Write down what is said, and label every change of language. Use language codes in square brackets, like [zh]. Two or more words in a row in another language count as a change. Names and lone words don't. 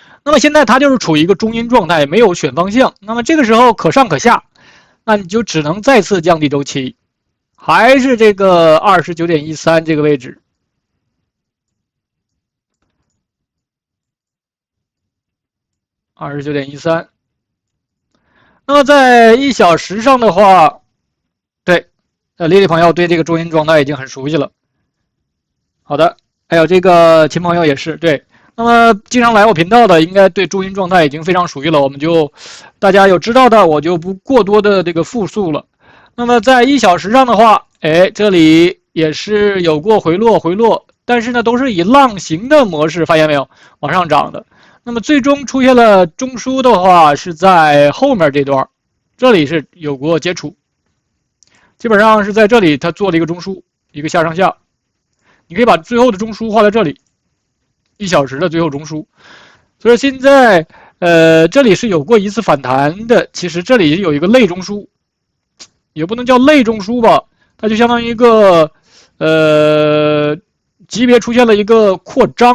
[zh] 那麼現在它就是處於一個中陰狀態，沒有選方向。那麼這個時候可上可下，那你就只能再次降低周期，還是這個 29.13 這個位置。29.13。那麼在1小時上的話，对，丽丽朋友对这個中陰狀態已經很熟悉了。好的，還有這個秦朋友也是對。那麼經常來我頻道的，應該對中陰狀態已經非常熟悉了。我們就大家有知道的，我就不過多的這個複述了。那麼在1小時上的話，這裡也是有過回落，但是呢都是以浪形的模式，發現沒有，往上漲的。那麼最終出現了中枢的話，是在後面這段，這裡是有過接觸，基本上是在這裡它做了一個中樞，一個下上下。你可以把最後的中樞畫在這裡。1小時的最後中樞，所以現在這裡是有過一次反彈的，其實這裡有一個類中樞，也不能叫類中樞吧，它就相當於一個級別出現了一個擴張。